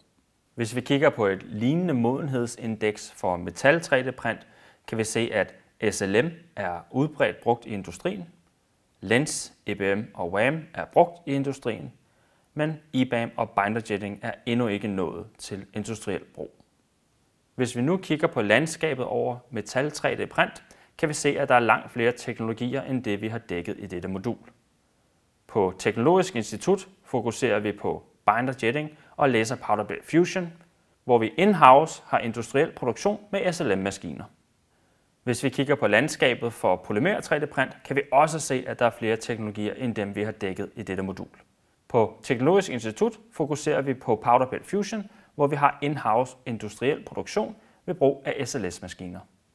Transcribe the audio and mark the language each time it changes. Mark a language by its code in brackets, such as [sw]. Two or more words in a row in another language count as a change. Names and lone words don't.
[da] Hvis vi kigger på et lignende modenhedsindeks for metal 3D-print, kan vi se, at SLM er udbredt brugt i industrien, Lens, EBM og WAM er brugt i industrien, men EBAM og [en] binder jetting [da] er endnu ikke nået til industriel brug. Hvis vi nu kigger på landskabet over metal 3D-print, kan vi se, at der er langt flere teknologier end det, vi har dækket i dette modul. På Teknologisk Institut fokuserer vi på [en] binder jetting [da] og [en] laser powder bed fusion, [da] hvor vi in-house har industriel produktion med SLM-maskiner. Hvis vi kigger på landskabet for polymer 3D-print, kan vi også se, at der er flere teknologier end dem, vi har dækket i dette modul. På Teknologisk Institut fokuserer vi på [en] powder bed fusion, [da] hvor vi har in-house industriel produktion ved brug af SLS-maskiner.